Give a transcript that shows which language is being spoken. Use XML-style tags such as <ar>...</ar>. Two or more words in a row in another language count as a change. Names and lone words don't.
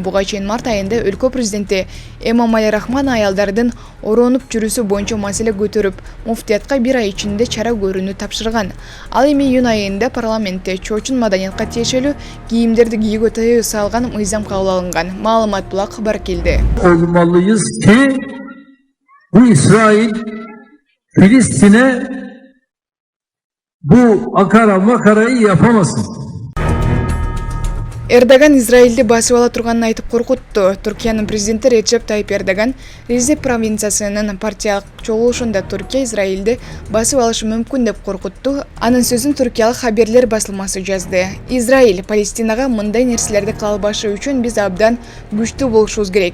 <ky>Буга чейин март айында өлкө президенти Эмомали Рахмон аялдардын оронуп жүрүүсү боюнча маселе көтөрүп, муфтиятка 1 ай ичинде чара көрүүнү тапшырган. Ал эми июнь айында парламентте чоочун маданиятка тиешелүү кийимдерди кийүүгө тыюу салган мыйзам кабыл алынган. Маалымат Плак, Баракелде.</ky> <tr>Olmalıyız ki bu İsrail Filistin'e bu akara makarayı yapamasın.</tr> <ky>Эрдоган Израилди басып ала турганын айтып коркутту. Туркиянын президенти Речеп Тайип Эрдоган Ризеп провинциясынын партиялык чогулушунда Туркия Израилди басып алышы мүмкүн деп коркутту. Анын сөзүн туркиялык Хаберлер басылмасы жазды. Израиль Палестинага мындай нерселерди кыла албашы үчүн биз абдан күчтүү болушубуз керек.</ky>